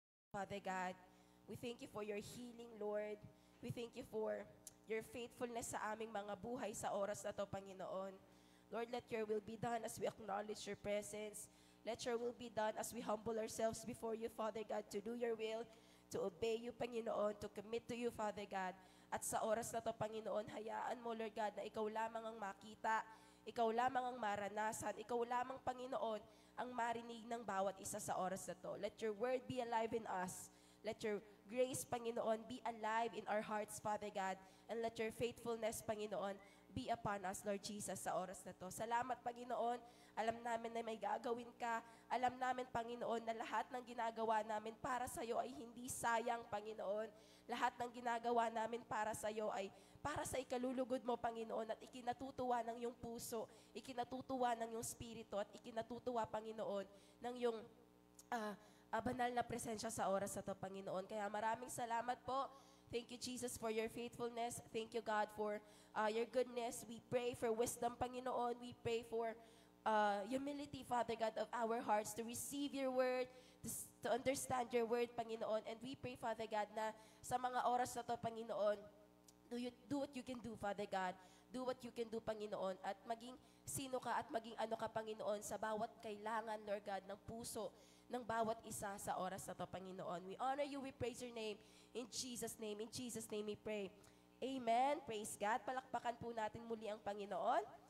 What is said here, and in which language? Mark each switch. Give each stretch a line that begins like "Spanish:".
English: Father God, we thank you for your healing, Lord. We thank you for your faithfulness
Filipino: sa aming mga buhay sa oras na to,
English: Panginoon. Lord, let your will be done as we acknowledge your presence. Let your will be done as we humble ourselves before you, Father God, to do your will, to obey you, Panginoon, to commit to you, Father God.
Filipino: At sa oras na to, Panginoon, hayaan mo, Lord God, na ikaw lamang ang makita, ikaw lamang ang maranasan, ikaw lamang, Panginoon, ang marinig ng bawat isa sa oras na to.
English: Let your word be alive in us. Let your grace, Panginoon, be alive in our hearts, Father God. And let your faithfulness, Panginoon, be upon us, Lord Jesus,
Filipino: sa oras na to. Salamat, Panginoon. Alam namin na may gagawin ka. Alam namin, Panginoon, na lahat ng ginagawa namin para sa iyo ay hindi sayang, Panginoon. Lahat ng ginagawa namin para sa iyo ay para sa ikalulugod mo, Panginoon, at ikinatutuwa ng iyong puso, ikinatutuwa ng iyong spirito, at ikinatutuwa, Panginoon, ng iyong banal na presensya sa oras na to, Panginoon. Kaya maraming salamat po.
English: Thank you, Jesus, for your faithfulness. Thank you, God, for your goodness. We pray for wisdom, Panginoon. We pray for humility, Father God, of our hearts to receive your word, to understand your word, Panginoon. And we pray, Father God,
Filipino: na sa mga oras na to,
English: Panginoon, do what you can do, Father God. Do what you can do,
Filipino: Panginoon. At maging sino ka at maging ano ka, Panginoon, sa bawat kailangan, Lord God, ng puso ng bawat isa sa oras na to, Panginoon.
English: We honor you, we praise your name. In Jesus' name we pray. Amen. Praise God.
Filipino: Palakpakan po natin muli ang Panginoon.